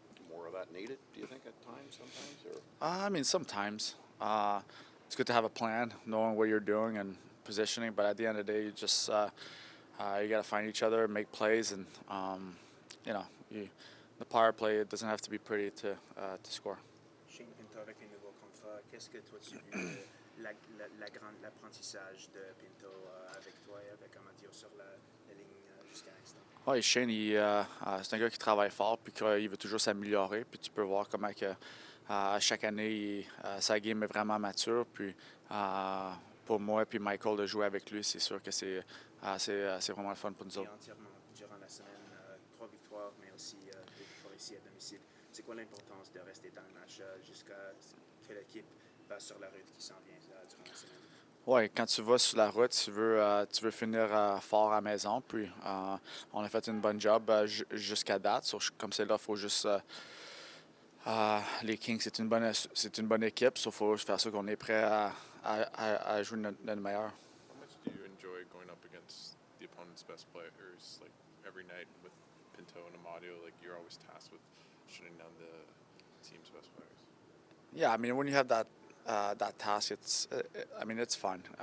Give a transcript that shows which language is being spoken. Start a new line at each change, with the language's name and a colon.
English: More of that needed, do you think, at times, sometimes? Or? Sometimes. It's good to have a plan, knowing what you're doing and positioning, but at the end of the day, you just you got to find each other, make plays, and the power play, it doesn't have to be pretty to score.
French: Shane Pinto avec un nouveau contrat, qu'est-ce que toi tu vis l'apprentissage de Pinto avec toi et avec Amadio sur la ligne jusqu'à l'instant? Oui, Shane, c'est un gars qui travaille fort puis qu'il veut toujours s'améliorer. Puis tu peux voir comment que, chaque année, sa game est vraiment mature. Puis pour moi et Michael de jouer avec lui, c'est sûr que c'est vraiment le fun pour nous autres. Entièrement durant la semaine, 3 victoires, mais aussi 2 victoires ici à domicile. C'est quoi l'importance de rester dans le match jusqu'à que l'équipe passe sur la route qui s'en vient durant la semaine? Oui, quand tu vas sur la route, tu veux finir fort à la maison. Puis on a fait une bonne job jusqu'à date. Comme c'est là, il faut juste. Les Kings, c'est une bonne équipe. Il faut faire ça qu'on est prêt à jouer notre meilleur.
English: How much do you enjoy going up against the opponent's best players? Like every night with Pinto and Amadio, like you're always tasked with shutting down the team's best players. Yeah, I mean, when you have that task, it's fun.